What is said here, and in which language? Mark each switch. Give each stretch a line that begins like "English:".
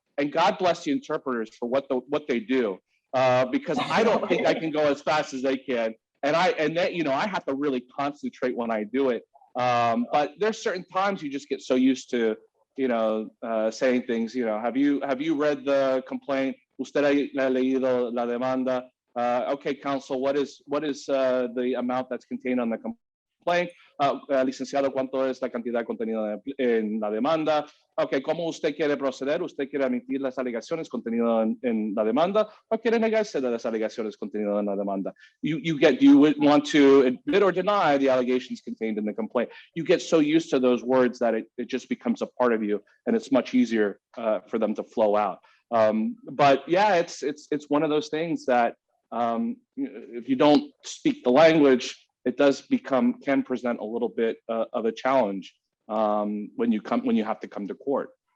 English: And God bless the interpreters for what they do, because I don't think I can go as fast as they can. And I have to really concentrate when I do it. But there's certain times you just get so used to, saying things. Have you read the complaint?
Spanish: Usted ha leído la demanda?
English: Okay, counsel, what is the amount that's contained on the complaint?
Spanish: Licenciado, ¿cuánto es la cantidad contenida en la demanda? Okay, ¿cómo usted quiere proceder? ¿Usted quiere admitir las alegaciones contenidas en la demanda o quiere negarse de las alegaciones contenidas en la demanda?
English: Do you want to admit or deny the allegations contained in the complaint? You get so used to those words that it just becomes a part of you, and it's much easier for them to flow out. But yeah, it's one of those things that if you don't speak the language, it can present a little bit of a challenge when you have to come to court.